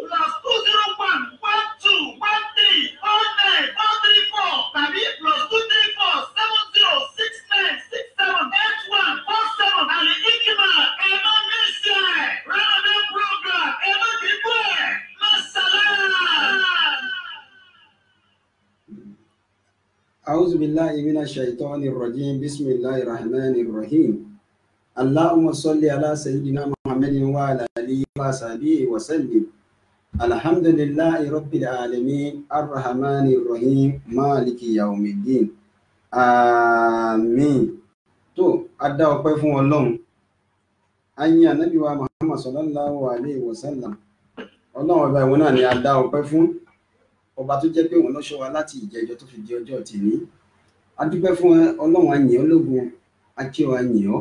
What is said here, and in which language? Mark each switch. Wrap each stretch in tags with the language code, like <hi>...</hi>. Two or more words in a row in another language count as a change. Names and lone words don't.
<yo>+201 12 49 434 tàbí +234 7069678147. Al-Hikima ẹ má mísì ẹ̀. Ramadan program ẹ má dìbò ẹ̀.</yo> <ar>Masalam. أعوذ بالله من الشيطان الرجيم بسم الله الرحمن الرحيم اللهم صل على سيدنا محمد وعلى آله وصحبه وسلم الحمد لله رب العالمين الرحمن الرحيم مالك يوم الدين آمين.</ar> <yo>tó a dá ọpẹ́ fún Ọlọ́run, a yìn Ànábì wa Muhammad</yo> <ar>صلى الله عليه وسلم.</ar> <yo>Ọlọ́run ọba ìwọ náà ni a dá ọpẹ́ fún, ọba tó jẹ́ pé òun ló ṣọ́ wa láti ìjẹjọ tó fi di ọjọ́ tìní. A dúpẹ́ fún Ọlọ́run, a yìn ọ́ lógo, a kí ọ, a yìn ọ́.</yo>